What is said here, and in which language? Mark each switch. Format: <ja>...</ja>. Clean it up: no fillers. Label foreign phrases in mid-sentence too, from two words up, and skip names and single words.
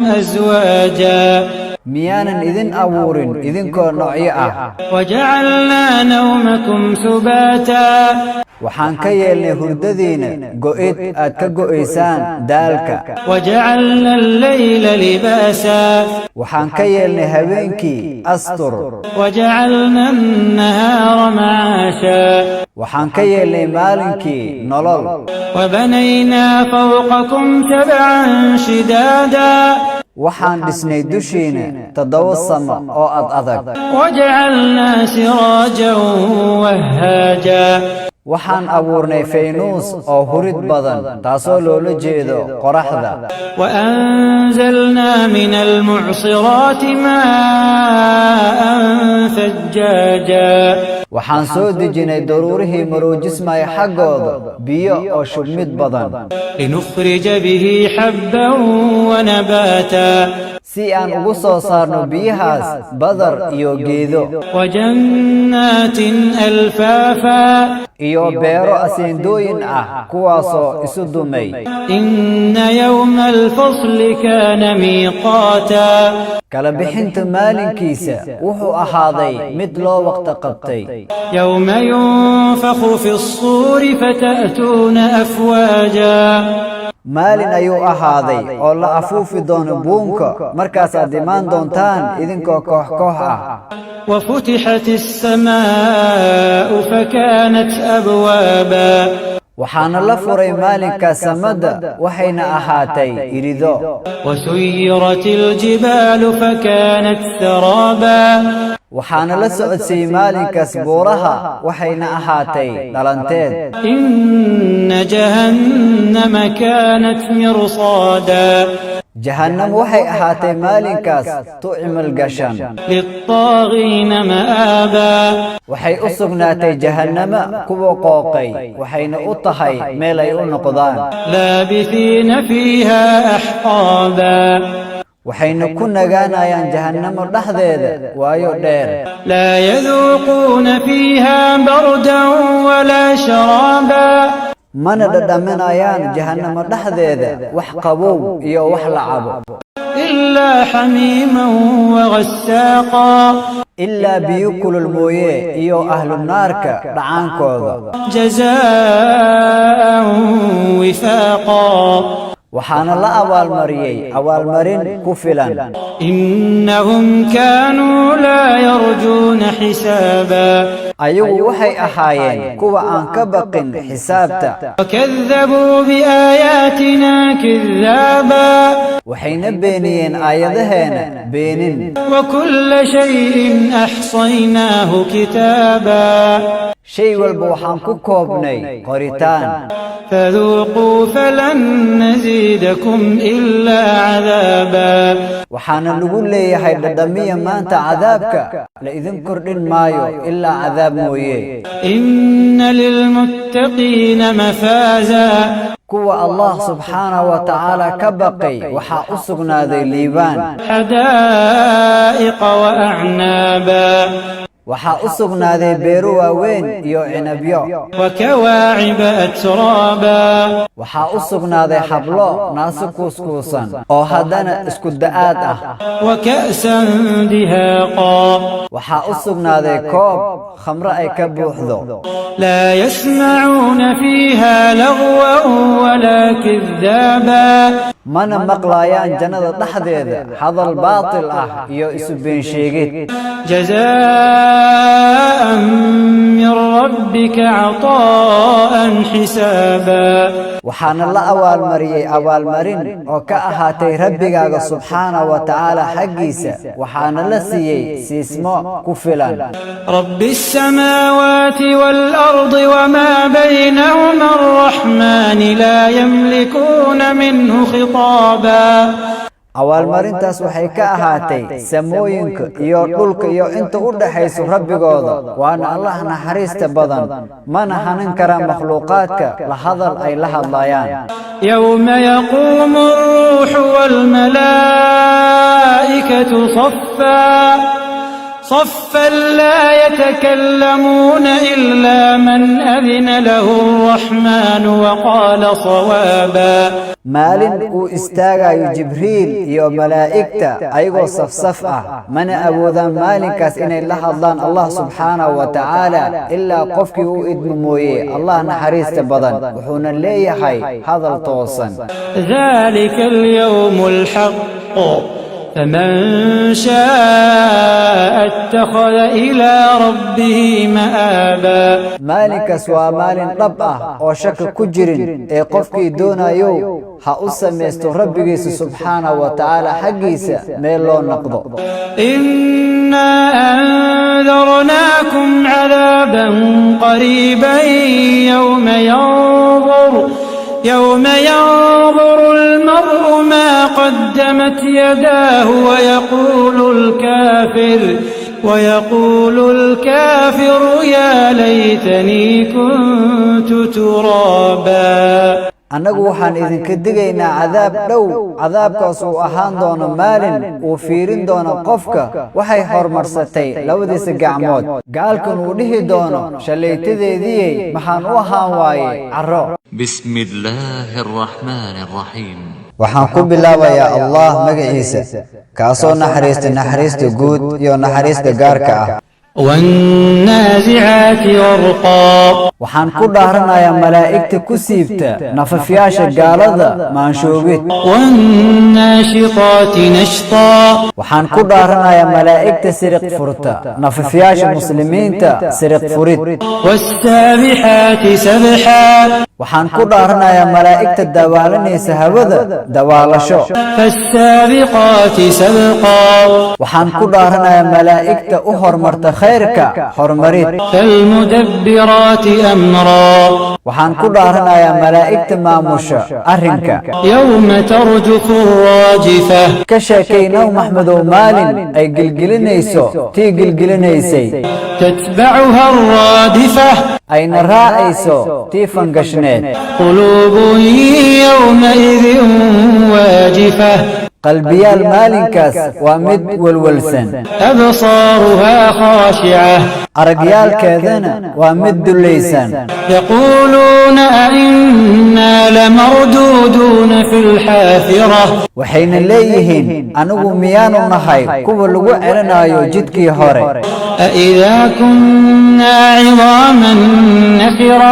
<ar>أزواجا ميانا إذن أبور إذن كون نوعية وجعلنا نومكم سباتا</ar> <so>waxaan ka yeelnay hurdadiina go'id aad ka go'aysaan daalka</so> <ar>وجعلنا الليل لباسا</ar> <so>waxaan ka yeelnay habeenkii astur</so> <ar>وجعلنا النهار معاشا</ar> <so>waxaan ka yeelnay maalinkii nolol</so> <ar>وبنينا فوقكم سبعا شدادا</ar> <so>waxaan dhisnay dushiina 7 samo oo adag</so> <ar>وجعلنا سراجا وهاجا</ar> <so>waxaan abuurnay faynuus oo hurid badan taasoo loola jeedo qoraxda</so> <ar>وأنزلنا من المعصرات ماء ثجاجا</ar> <so>waxaan soo dejinay daruurihii maroojismay xaggooda biyo oo shubmid badan</so> <ar>لنخرج به حبا ونباتا</ar> <so>si aan ugu soo saarno biyahaas badar iyo geedo</so> <ar>وجنات ألفافا</ar> <so>iyo beero aseendooyin ah kuwaasoo isu dumay</so> <ar>إن يوم الفصل كان ميقاتا</ar> <so>kala bixinta maalinkiisa wuxuu ahaaday mid loo waqti qabtay</so> <ar>يوم ينفخ في الصور فتأتون أفواجا</ar> <so>maalin ayuu ahaaday oo la afuufi doono buunka markaasaad imaan doontaan idinkoo koox koox ah</so> <ar>وفتحت السماء فكانت أبوابا</ar> <so>waxaana la furay maalinkaas samada waxayna ahaatay irido</so> <ar>وسيرت الجبال فكانت سرابا</ar> <so>waxaana la socodsiiyey maalinkaas buuraha waxayna ahaatay dhalanteed</so> <ar>إن جهنم كانت مرصادا</ar> <so>jahannam waxay ahaatay maalinkaas tucimal gashan</so> <ar>للطاغين مآبا</ar> <so>waxay u sugnaatay jahannama kuwa qooqay waxayna u tahay meel ay u noqdaan</so> <ar>لابثين فيها أحقابا</ar> <so>waxayna ku nagaanayaan jahannamo dhexdeeda waayo dheer</so> <ar>لا يذوقون فيها بردا ولا شرابا</ar> <so>mana dhadhaminayaan jahannamo dhexdeeda wax qabow iyo wax la cabo</so> <ar>إلا حميما وغساقا</ar> <so>ilaa biyo kulul mooye iyo ahlu naarka dhacaankooda</so> <ar>جزاء وفاقا</ar> <so>waxaana la abaalmariyey abaalmarin ku filan</so> <ar>إنهم كانوا لا يرجون حسابا</ar> <so>ayagu waxay ahaayeen kuwa aan ka baqin xisaabta</so> <ar>وكذبوا بآياتنا كذابا</ar> <so>waxayna beeniyeen aayadaheena beenin</so> <ar>وكل شيء أحصيناه كتابا</ar> <so>shay walba waxaan ku koobnay qoritaan</so> <ar>فذوقوا فلن نزيدكم إلا عذابا</ar> <so>waxaana lagu leeyahay dhadhamiya maanta cadaabka la idin kordhin maayo ilaa cadaab mooye</so> <ar>إن للمتقين مفازا</ar> <so>kuwa Allah</so> <ar>سبحانه وتعالى</ar> <so>ka baqay waxa u sugnaaday liibaan</so> <ar>حدائق وأعنابا</ar> <so>waxa u sugnaaday beero waaweyn iyo cinabyo</so> <ar>وكواعب أترابا</ar> <so>waxa u sugnaaday xablo naaso kuuskuusan oo haddana isku da'aad ah</so> <ar>وكأسا دهاقا</ar> <so>waxa u sugnaaday koob khamro ay ka buuxdo</so> <ar>لا يسمعون فيها لغوا ولا كذابا</ar> <so>mana maqlaayaan jannada dhexdeeda hadal baatil ah iyo isu been sheegid</so> <ar>جزاء من ربك عطاء حسابا</ar> <so>waxaana la abaalmariyey abaalmarin oo ka ahaatay rabbigaaga</so> <ar>سبحانه وتعالى</ar> <so>xaggiisa waxaana la siiyey siismo ku filan</so> <ar>رب السماوات والأرض وما بينهما الرحمن لا يملكون منه خطابا</ar> <so>abaalmarintaas waxay ka ahaatay samooyinka iyo dhulka iyo inta u dhaxayso rabbigooda waana Allah naxariista badan mana hanan kara makhluuqaadka la hadal ay la hadlayaan</so> <ar>يوم يقوم الروح والملائكة صفا صفا لا يتكلمون إلا من أذن له الرحمن وقال صوابا</ar> <so>maalin uu istaagayo jibriil iyo malaa'igta ayagoo safsaf ah mana awoodaan maalinkaas inay la hadlaan allah</so> <ar>سبحانه وتعالى</ar> <so>ilaa qofkii uu idmo mooye allah naxariista badan wuxuuna leeyahay hadal toosan</so> <ar>ذلك اليوم الحق فمن شاء اتخذ إلى ربه مآبا</ar> <so>maalinkaas waa maalin dhab ah oo shaki ku jirin ee qofkii doonayo ha u samaysto rabbigiisa</so> <ar>سبحانه وتعالى</ar> <so>xaggiisa meel loo noqdo</so> <ar>إنا أنذرناكم عذابا قريبا يوم ينظر المرء ما قدمت يداه ويقول الكافر يا ليتني كنت ترابا</ar> <so>annagu waxaan idinka digaynaa cadaab dhow cadaabkaas uu ahaan doono maalin uu fiirin doono qofka waxay hormarsatay labadiisa gacmood gaalkan uu dhihi doono shalaytadeedii maxaan u ahaan waaye carro</so> <ar>بسم الله الرحمن الرحيم</ar> <so>waxaan ku bilaabayaa allah magaciisa kaasoo naxariista guud iyo naxariista gaarka ah</so> <ar>والنازعات غرقا</ar> <so>waxaan ku dhaaranayaa malaa'igta ku siibta nafafyaasha gaalada maanshoogid</so> <ar>والناشطات نشطا</ar> <so>waxaan ku dhaaranayaa malaa'igta siriq furta nafafyaasha muslimiinta siriq furid</so> <ar>والسابحات سبحا</ar> <so>waxaan ku dhaaranayaa malaa'igta dawaalanaysa hawada dawaalasho</so> <ar>فالسابقات سبقا</ar> <so>waxaan ku dhaaranayaa malaa'igta u hormarta khayrka horumarid</so> <ar>فالمدبرات أمرا</ar> <so>waxaan ku dhaaranayaa malaa'igta maamusha arrinka</so> <ar>يوم ترجف الراجفة</ar> <so>ka sheekaynow maxmedow maalin ay gilgilinayso tii gilgilinaysay</so> <ar>تتبعها الرادفة</ar> <so>ayna raacayso tii fangashneed</so> <ar>قلوب يومئذ واجفة</ar> <so>qalbiyaal maalinkaas waa mid welwelsan</so> <ar>أبصارها خاشعة</ar> <so>aragyaalkeedana waa mid dullaysan</so> <ar>يقولون أئنا لمردودون في الحافرة</ar> <so>waxayna leeyihiin anigu miyaanu nahay kuwa lagu celinayo jidkii hore</so> <ar>أإذا كنا عظاما نخرة</ar>